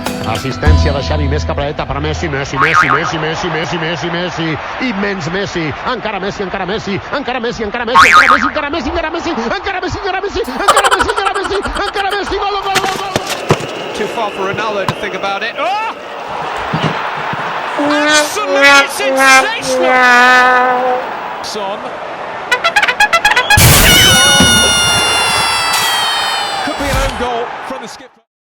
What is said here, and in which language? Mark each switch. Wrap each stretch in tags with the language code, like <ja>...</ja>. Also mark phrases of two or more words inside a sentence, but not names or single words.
<ca>Assistència de Xavi, més capradeta per Messi, Messi, Messi, Messi, Messi, Messi, Messi, Messi, immens Messi, encara Messi, encara Messi, encara Messi, encara Messi, encara Messi, encara Messi, encara Messi, encara Messi, encara Messi, encara Messi, encara Messi, encara Messi, gol, gol, gol, gol.</ca> <en>Too far for Ronaldo to think about it. Oh! Absolutely sensational! Son. Could be an own goal from the skipper.</en>